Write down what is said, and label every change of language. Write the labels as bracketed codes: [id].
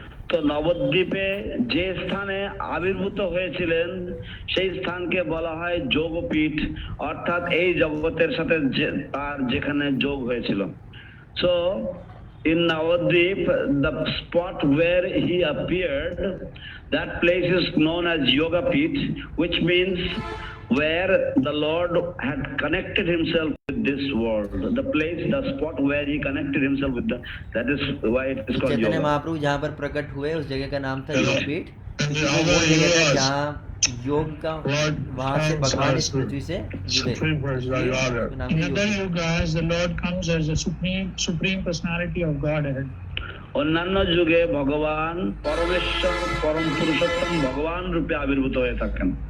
[bn] তো নবদ্বীপে যে স্থানে আবির্ভূত হয়েছিলেন সেই স্থানকে বলা হয় যোগপীঠ, অর্থাৎ এই জগতের সাথে তার যেখানে যোগ হয়েছিল। [en] So in Navadvip, the spot where he appeared, that place is known as Yoga Pit, which means where the Lord had connected himself with this world. The place, the spot where he connected himself with that is why it is called [hi] Chaitanya [en] Yoga. [hi] महाप्रभु जहाँ पर प्रकट हुए उस जगह का नाम था योगपीठ। वो जगह था जहाँ योग का, वहाँ से भगवान इस पृथ्वी से जुड़े। [en] In other yugas, the Lord comes as the supreme personality of Godhead. [bn] অন্যান্য যুগে ভগবান পরমেশ্বর, পরম পুরুষোত্তম ভগবান রূপে আবির্ভূত হয়ে থাকেন।